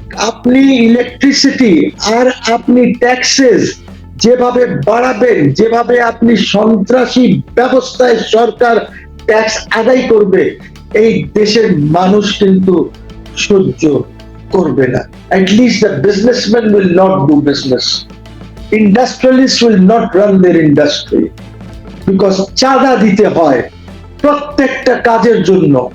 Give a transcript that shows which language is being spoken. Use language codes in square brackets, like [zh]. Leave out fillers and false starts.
[bn] আপনি ইলেকট্রিসিটি আর আপনি ট্যাক্সেস যেভাবে বাড়াবেন, যেভাবে আপনি সন্ত্রাসী ব্যবস্থায় সরকার ট্যাক্স আদায় করবে, এই দেশের মানুষ কিন্তু সহ্য করবে না। [en] At least the businessmen will not do business. Industrialists will not run their industry. [bn] Because চাঁদা দিতে হয় প্রত্যেকটা কাজের জন্য।